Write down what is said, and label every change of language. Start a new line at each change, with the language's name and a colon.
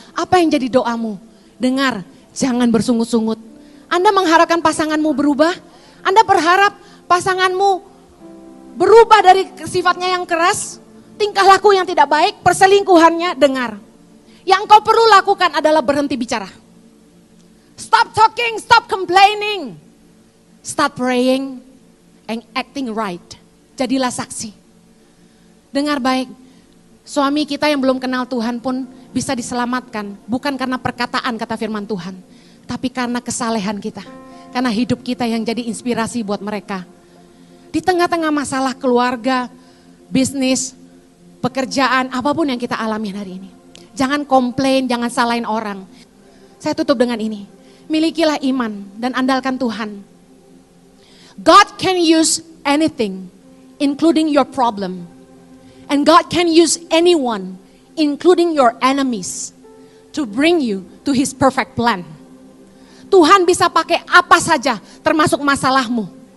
Indonesian: Apa yang jadi doamu? Dengar, jangan bersungut-sungut. Anda mengharapkan pasanganmu berubah? Anda berharap pasanganmu berubah dari sifatnya yang keras? Tingkah laku yang tidak baik, perselingkuhannya? Dengar. Yang kau perlu lakukan adalah berhenti bicara.
English: Stop talking, stop complaining. Start praying and acting right.
Indonesian: Jadilah saksi. Dengar baik. Suami kita yang belum kenal Tuhan pun bisa diselamatkan. Bukan karena perkataan kata firman Tuhan. Tapi karena kesalehan kita. Karena hidup kita yang jadi inspirasi buat mereka. Di tengah-tengah masalah keluarga, bisnis, pekerjaan, apapun yang kita alami hari ini. Jangan komplain, jangan salahin orang. Saya tutup dengan ini. Milikilah iman dan andalkan Tuhan.
English: God can use anything, including your problem. And God can use anyone, including your enemies, to bring you to His perfect plan.
Indonesian: Tuhan bisa pakai apa saja, termasuk masalahmu.